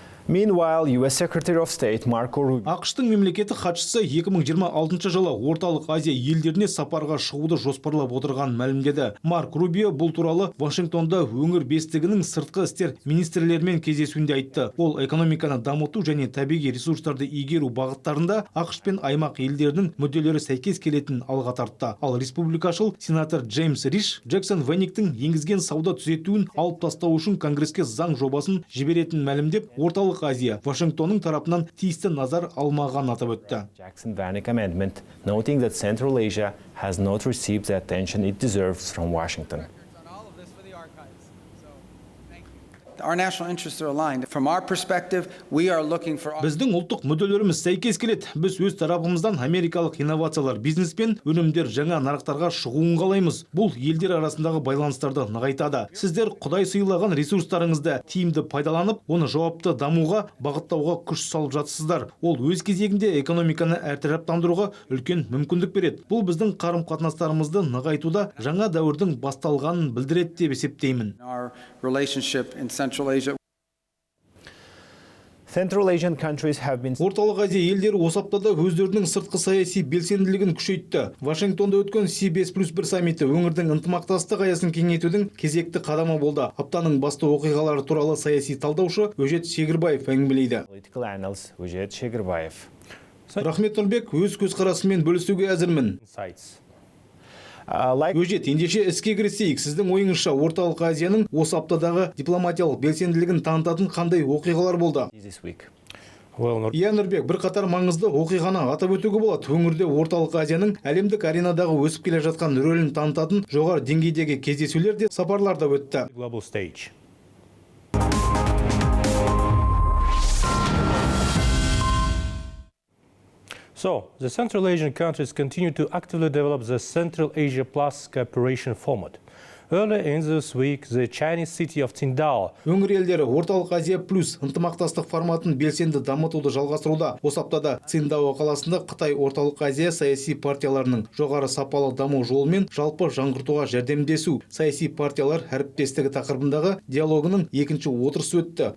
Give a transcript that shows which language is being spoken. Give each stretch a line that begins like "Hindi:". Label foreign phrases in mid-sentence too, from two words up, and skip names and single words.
English: Meanwhile, U.S. Secretary of State Marco Rubio
Kazakh: ақш-тың мемлекеттік хатшысы 2026 жылы орталық Азия елдеріне сапарға шығуды жоспарлап отырған мәлімдеді. Марк Рубио бұл туралы Вашингтонда өңір бестігінің сыртқы істер министрлерімен кездесуінде айтты. Ол экономиканы дамыту және табиғи ресурстарды игеру бағыттарында ақш пен аймақ елдерінің мүдделері сәйкес келетінін алға тартты. Ал республикашыл сенатор Джеймс Риш Джексон Венниктің енгізген сауда түзетуін алып тастау үшін Конгресске заң жобасын жіберетінін мәлімдеп, орталық Азия Вашингтонның тарапынан тиісті назар алмаған атап өтті.
English: Jackson-Vanik amendment, noting that Central Asia has not received the attention it deserves from Washington. Our national interests are aligned. From our perspective, we are looking for...
Kazakh: Біздің ұлттық мүдделеріміз сәйкес келеді. Біз өз тарапымыздан америкалық инновациялар, бизнес пен өнімдер жаңа нарықтарға шығуын қалаймыз. Бұл елдер арасындағы байланыстарды нығайтады. Сіздер Құдай сыйлаған ресурстарыңызды тиімді пайдаланып, оны жауапты дамуға, бағыттауға күш салып жатсыздар. Ол өз кезегінде экономиканы әртараптандыруға үлкен мүмкіндік береді. Бұл біздің қарым-қатынастарымызды нығайтуда жаңа дәуірдің басталғанын білдіреді деп есептеймін.
English: Our relationship in Central Asia. Central Asian countries have been...
Kazakh: Орталық Азия елдері осы аптада өздерінің сыртқы саяси белсенділігін күшейтті. Вашингтонда өткен C5+1 саммиті өңірдің ынтымақтастық аясын кеңейтудің кезекті қадамы болды. Аптаның басты оқиғалары туралы саяси талдаушы Өжет Шегірбаев әңгімелейді.
English: Political analyst Өжет Шегірбаев.
Kazakh: Рахмет Нұрбек, өз көзқарасымен бөлісуге әзірмін. Өжет, ендеше іске кірісейік. Сіздің ойыңызша орталық Азияның осы аптадағы дипломатиялық белсенділігін танытатын қандай оқиғалар болды? Иә, Нұрбек, бір қатар маңызды оқиғаны атап өтуге болады. Өңірде орталық Азияның әлемдік аренадағы өсіп келе жатқан рөлін танытатын жоғары деңгейдегі кездесулер де сапарлар да өтті.
English: So, the Central Asian countries continue to actively develop the Central Asia Plus cooperation format. Earlier in this week, the Chinese city of Qingdao.
Kazakh: Өңір елдері орталық Азия плюс ынтымақтастық форматын белсенді дамытуды жалғастыруда. Осы аптада Циндао қаласында Қытай орталық Азия саяси партияларының жоғары сапалы даму жолымен жалпы жаңғыртуға жәрдемдесу саяси партиялар әріптестігі тақырыбындағы диалогының екінші отырысы өтті.